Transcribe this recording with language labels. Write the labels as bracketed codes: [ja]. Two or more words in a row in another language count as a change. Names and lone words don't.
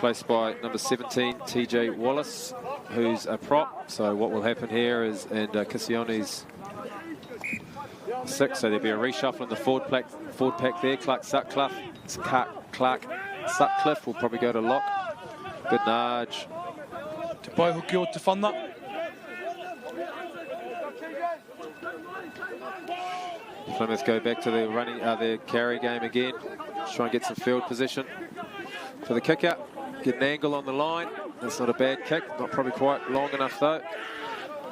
[en] Placed by number 17, TJ Wallace, who's a prop. So what will happen here is, and Cassione's 6, so there'll be a reshuffle in the forward pack there. Clark Sutcliffe will probably go to lock. Good nudge. [mi] Te pai hoki o te whana. [en] Plymouth go back to their their carry game again. Just try and get some field position for the kick out. Get an angle on the line. That's not a bad kick. Not probably quite long enough though.